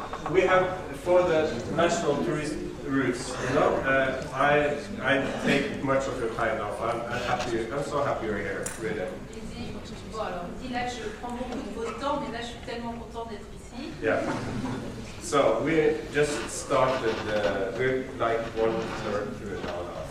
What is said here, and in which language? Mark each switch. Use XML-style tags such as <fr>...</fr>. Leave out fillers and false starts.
<en>We have for the national tourist routes. I take much of your time now. I'm so happy you're here. Really.</en> <fr>Il dit, bon alors, il dit là je prends beaucoup de votre temps, mais là je suis tellement content d'être ici.</fr> <en>Yeah. So we just started. We're like 1/3 through it now.</en>